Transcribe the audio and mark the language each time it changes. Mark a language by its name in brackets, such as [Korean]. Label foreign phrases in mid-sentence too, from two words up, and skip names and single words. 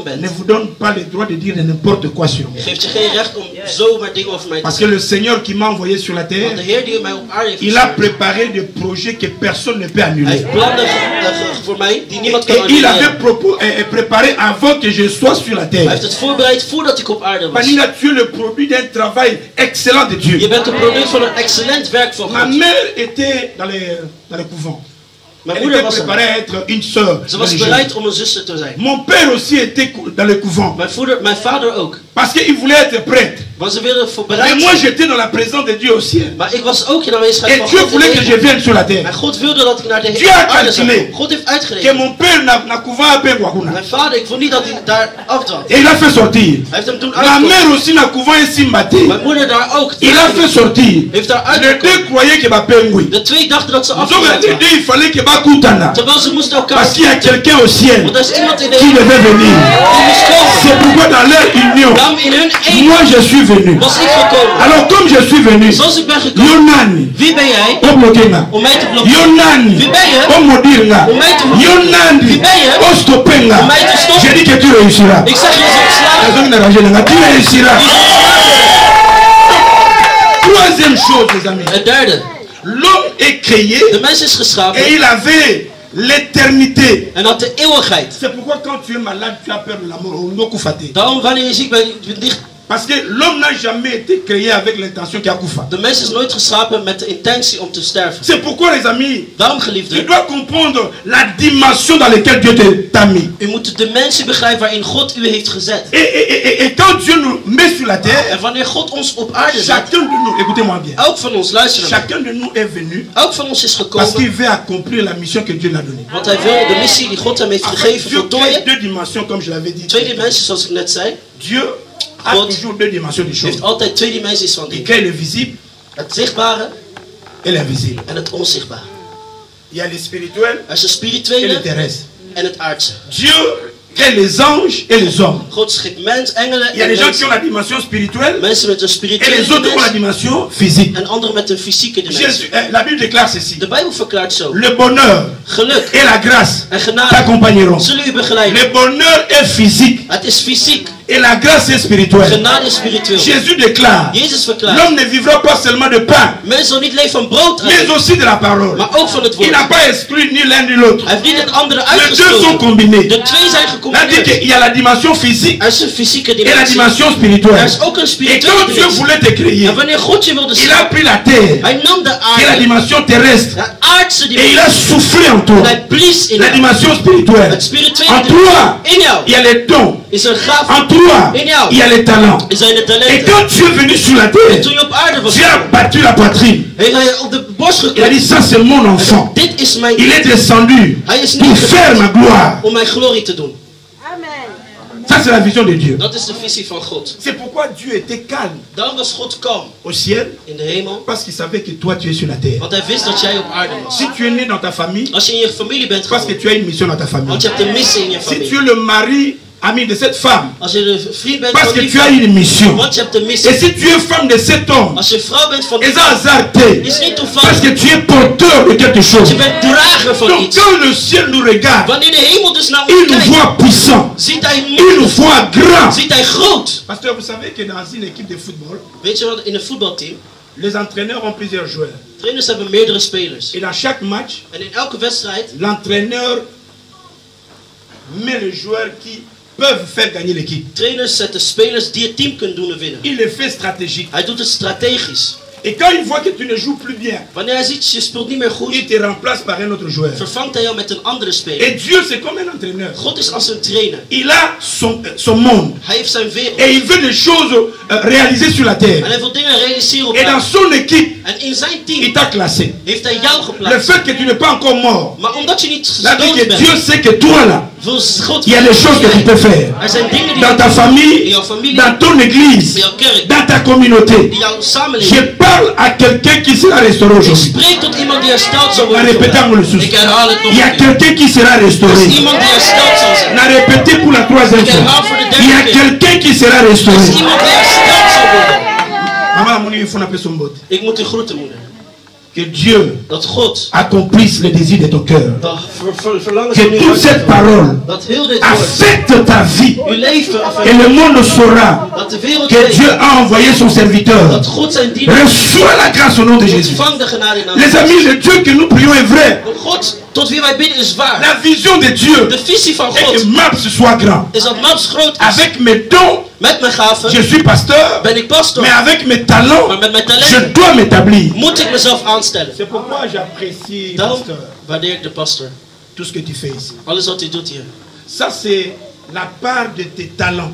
[Dutch] ne bent, [French] vous donne pas le droit de dire n'importe quoi sur moi. [Dutch] geeft je geen recht om zomaar dingen over mij te [French] Parce que [Dutch] zeggen. [French] le Seigneur qui m'a envoyé sur la [Dutch] Want de [French] terre, [Dutch] Heer die mij op aarde heeft [French] il a [Dutch] gestuurd, [French] préparé des projets que personne ne peut [Dutch] hij [French] annuler. [Dutch] heeft plannen voor mij die niemand kan [French] Et il avait [Dutch] annuleren. [French] préparé avant que je sois sur la [Dutch] Hij [French] terre. [Dutch] heeft het voorbereid voordat ik op aarde was. [French] Paninga, tu es le produit d'un travail excellent de [Dutch] Je [French] Dieu. [Dutch] bent een product van een excellent werk van [French] Ma [Dutch] God. [French] mère était dans les couvents. [Dutch] Mijn [French] Elle [Dutch] moeder [French] était [Dutch] was [French] préparée [Dutch] er. [French] à être une sœur. [Dutch] Ze was [French] religieuse. [Dutch] bereid om een zuster te zijn. [French] Mon père aussi était dans les couvents. [Dutch] Mijn vader ook. [French] Parce qu'il voulait être prêtre. [Dutch] Maar ze wilden voor [French] Mais [Dutch] bereid [French] moi [Dutch] zijn. [French] j'étais dans la présence de Dieu au ciel. [Dutch] Maar ik was ook in aanwezigheid [French] Et [Dutch] van [French] Dieu [Dutch] God in [French] voulait [Dutch] de [French] que je [Dutch] hemel. [French] vienne sur la terre. [Dutch] En God wilde dat ik naar de [French] Dieu a [Dutch] aarde zou [French] calculé [Dutch] komen. God heeft [French] Que [Dutch] uitgerekend. [French] mon père n'a couvert à Pengwakuna. [Dutch] Mijn vader, ik vond niet dat hij daar afdwalt. [French] Et il a fait sortir. [Dutch] Hij heeft hem toen [French] Ma [Dutch] uitgekomen. [French] mère aussi n'a couvert un Simbati. [Dutch] Mijn moeder daar ook. [French] Il a fait sortir. [Dutch] Heeft daar [French] Les deux [Dutch] uitgekomen. [French] croyaient que Bapengui. [Dutch] De twee dachten dat ze [French] Donc [Dutch] afgedwaald [French] les [Dutch] waren. [French] deux il fallait que Bakutana. [Dutch] Terwijl ze moesten elkaar [French] Parce qu'il y a [Dutch] ontmoeten. [French] quelqu'un au ciel [Dutch] Want er is iemand in de [French] qui [Dutch] hemel [French] devait venir. [Dutch] die moest komen. [French] C'est pourquoi dans leur union, [Dutch] Daarom in hun één [French] moi je suis venu. [Dutch] was ik gekomen. [French] Alors comme je suis venu, [Dutch] Zoals ik ben gekomen. [Lingala] Yonani, [Dutch] Wie ben jij [Lingala] Oblokenga. [Dutch] om mij te blokkeren? [Lingala] Yonani, [Dutch] Wie ben je? [Lingala] Omodirga. [Dutch] Om mij te blokkeren. [Lingala] Yonani, [Dutch] Wie ben je? [Lingala] Ostopenga. [Dutch] Om mij te stoppen. [French] J'ai dit que tu réussiras. [Dutch] Ik zeg je zult slagen. [French] Tu réussiras. [Dutch] Je zult slagen. [French] Troisième chose, les amis. [Dutch] Het derde. [French] L'homme est créé [Dutch] De mens is geschapen [French] et il avait l'éternité. [Dutch] en had de eeuwigheid. [French] C'est pourquoi quand tu es malade, tu as peur de la mort. [Dutch] Daarom wanneer je ziek bent, je bent dicht. [French] Parce que l'homme n'a jamais été créé avec l'intention qu'il a koufa. [Dutch] De mens is nooit geschapen met de intentie om te sterven. [French] C'est pourquoi, les amis, [Dutch] Daarom, [French] tu [Dutch] geliefden, [French] dois comprendre la dimension dans laquelle Dieu t'a mis. [Dutch] u moet de mensen begrijpen waarin God u heeft gezet. [French] Et quand Dieu nous met sur la terre, [Dutch] En wanneer God ons op aarde zet, [French] chacun de nous, écoutez-moi bien, [Dutch] elk van ons, luister naar mij, [French] chacun de nous est venu [Dutch] elk van ons is [French] parce [Dutch] gekomen, [French] qu'il veut accomplir la mission que Dieu l'a donnée. [Dutch] want hij wil de missie die God hem heeft [French] En fait, [Dutch] gegeven [French] Dieu crée [Dutch] voltooien. [French] deux dimensions, comme je l'avais dit. [Dutch] Twee dimensies, zoals ik net zei. [French] Dieu a [Dutch] God [French] toujours deux dimensions des choses. [Dutch] heeft altijd twee dimensies van [French] Il [Dutch] dingen. [French] crée le visible [Dutch] Het zichtbare [French] et l'invisible. [Dutch] en het onzichtbare. [French] Il y a le spirituel [Dutch] Er is het [French] et le [Dutch] spirituele [French] terrestre. [Dutch] en het aardse. [French] Dieu crée les anges et les hommes. [Dutch] God schikt mens, engelen [French] Il y a [Dutch] en [French] des gens qui [Dutch] mensen. [French] ont la dimension spirituelle [Dutch] Mensen met een [French] et [Dutch] spirituele [French] les autres ont la [Dutch] dimensie [French] dimension physique. [Dutch] en anderen met een fysieke dimensie. [French] La Bible déclare ceci. [Dutch] De Bijbel verklaart zo. [French] Le bonheur [Dutch] Geluk [French] et la grâce [Dutch] en genade [French] t'accompagneront. [Dutch] zullen u begeleiden. [French] Le bonheur est physique [Dutch] Het is fysiek. [French] et la grâce est spirituelle. [Dutch] Genade is spiritueel. [French] Jésus déclare, [Dutch] Jezus verklaart. [French] l'homme ne vivra pas seulement de pain, [Dutch] Mensen zullen niet leven van brood [French] mais [Dutch] alleen, [French] aussi de la parole. [Dutch] maar ook van het [French] Il [Dutch] woord. [French] n'a pas exclu ni l'un ni l'autre. [Dutch] Hij heeft niet het andere [French] Les deux sont [Dutch] uitgesloten. [French] combinés. [Dutch] De twee zijn [French] C'est-à-dire [Dutch] gecombineerd. [French] qu'il y a la dimension physique [Dutch] Er is een fysieke [French] et la [Dutch] dimensie. [French] dimension [Dutch] Er [French] spirituelle. [Dutch] is ook een [French] Et [Dutch] spirituele [French] quand Dieu [Dutch] dimensie. [French] voulait te créer, [Dutch] En wanneer God je wilde [French] il a [Dutch] scheppen, [French] pris la terre, [Dutch] hij nam de [French] qui est la [Dutch] aarde, [French] dimension terrestre, [Dutch] de aardse [French] et il a [Dutch] dimensie, [French] soufflé en [Dutch] en [French] toi. [Dutch] hij blies in [French] La [Dutch] jou. [French] dimension spirituelle. [Dutch] Het spirituele [French] En [Dutch] dimensie. [French] toi, [Dutch] In jou [French] il y a les dons. [Dutch] is een gaaf. [French] En toi, [Dutch] In jou [French] il y a les talents. [Dutch] zijn de [French] Et [Dutch] talenten. [French] quand tu es venu sur la [Dutch] En [French] terre, [Dutch] toen je op aarde was, [French] tu as battu la poitrine. [Dutch] heeft hij op de borst [French] Il a dit, [Dutch] geklopt. [French] ça c'est mon enfant. [Dutch] Dit is mijn [French] Il est descendu [Dutch] Hij is [French] pour [Dutch] niet [French] faire ma gloire. [Dutch] om mijn glorie te doen. [French] Ça c'est la vision de Dieu. [Dutch] Dat is de visie van God. [French] C'est pourquoi Dieu était calme [Dutch] Daarom was God kalm [French] au ciel, [Dutch] in de hemel. [French] parce qu'il savait que toi tu es sur la terre. [Dutch] Want hij wist dat jij op aarde was. [French] Si tu es né dans ta famille, [Dutch] Als je in je familie bent [French] parce que [Dutch] geboren, [French] tu as une mission dans ta famille. [Dutch] want je hebt een missie in je [French] Si tu [Dutch] familie. [French] es le mari, ami de cette femme, [Dutch] Als je de vriend bent [French] parce [Dutch] van [French] que [Dutch] die [French] tu as [Dutch] vrouw, [French] une mission. [Dutch] want je hebt een [French] Et [Dutch] missie. [French] si tu es femme de cet homme, [Dutch] Als je vrouw bent van die [French] et ça [Dutch] vrouw, [French] hasardé, [Dutch] is niet [French] parce [Dutch] toevallig. [French] que tu es porteur de quelque chose. [Dutch] Je bent drager van [French] Donc [Dutch] iets. [French] quand le ciel nous regarde, [Dutch] Wanneer de hemel dus naar [French] il [Dutch] ons [French] nous [Dutch] kijkt, [French] voit puissant, [Dutch] ziet hij [French] il nous [Dutch] machtig, [French] voit grand. [Dutch] ziet hij groot. [French] Pasteur, vous savez que dans une équipe de football, [Dutch] Weet je wat, in een voetbalteam, [French] les entraîneurs ont plusieurs joueurs. [Dutch] trainers hebben meerdere spelers. [French] Et dans chaque match, [Dutch] En in elke wedstrijd [French] l'entraîneur met les joueurs qui peuvent faire gagner l'équipe. [Dutch] trainers zetten spelers die het team kunnen doen winnen. [French] Il le fait stratégique. [Dutch] Hij doet het strategisch. [French] Et quand il voit que tu ne joues plus bien, [Dutch] Wanneer hij ziet je speelt niet meer goed, [French] il te remplace par un autre joueur. [Dutch] vervangt hij jou met een andere speler. [French] Et Dieu, c'est comme un entraîneur. [Dutch] God is als een trainer. [French] Il a son monde. [Dutch] Hij heeft zijn wereld. [French] Et il veut des choses réalisées sur la [Dutch] En [French] terre. [Dutch] hij wil dingen realiseren op [French] Et dans [Dutch] aarde. [French] son équipe, [Dutch] En in zijn [French] il [Dutch] team [French] t'a classé. [Dutch] heeft hij jou [French] Le [Dutch] geplaatst. [French] fait que tu n'es pas encore mort, [Dutch] Maar omdat je niet [French] ça veut dire [Dutch] gedood [French] que Dieu [Dutch] bent, [French] sait que toi là, [Dutch] wil God [French] il y a des choses que tu peux faire. [Dutch] Er zijn dingen die [French] Dans ta [Dutch] in [French] famille, [Dutch] jouw familie, [French] dans ton église, [Dutch] in jouw kerk, [French] dans ta communauté. [Dutch] in jouw [French] Je [Dutch] samenleving. [French] parle à quelqu'un qui sera restauré [Dutch] Ik [French] aujourd'hui. [Dutch] spreek tot iemand die hersteld zal [French] On [Dutch] worden. [French] répétez encore le [Dutch] Ik [French] souci. [Dutch] herhaal het nog [French] Il y a [Dutch] een keer. [French] quelqu'un qui sera [Dutch] Er is [French] restauré. [Dutch] iemand die hersteld zal [French] On [Dutch] zijn. [French] a répété pour la troisième [Dutch] Ik [French] fois. [Dutch] herhaal voor de [French] Il y a [Dutch] derde keer. [French] quelqu'un qui sera [Dutch] Er is [French] restauré. [Dutch] iemand die hersteld zal worden. [French] Maman, mon il faut appeler son botte. [Dutch] Ik moet u groeten, moeder. [French] Que Dieu [Dutch] Dat God [French] accomplisse les désirs de ton cœur. [Dutch] dat verlangen [French] Que [Dutch] van uw [French] toute cette [Dutch] hart [French] parole [Dutch] dat heel dit woord [French] affecte ta vie. [Dutch] uw leven [French] Et [Dutch] affecteert. [French] le monde saura [Dutch] Dat de wereld [French] que Dieu [Dutch] weet [French] a envoyé son serviteur. [Dutch] dat God zijn dienaar [French] Reçois la grâce au nom de Jésus. [Dutch] ontvang de genade in naam [French] Les [Dutch] van [French] amis, le Dieu que nous prions est vrai. [Dutch] God. God tot wie wij bidden is waar. [French] La vision de Dieu [Dutch] De visie van [French] est que [Dutch] God [French] Maps soit grand. [Dutch] is dat Maps groot is. [French] Avec mes dons, [Dutch] Met mijn gaven [French] je suis pasteur, [Dutch] ben ik pastor. [French] mais avec mes talents, [Dutch] Maar met mijn [French] je [Dutch] talenten [French] dois m'établir. [Dutch] moet ik mezelf aanstellen. [French] C'est pourquoi j'apprécie, [Dutch] Daarom [French] pasteur, [Dutch] waardeer ik de pastor. [French] tout ce que tu fais ici. [Dutch] Alles wat hij doet hier. [French] Ça, c'est la part de tes talents,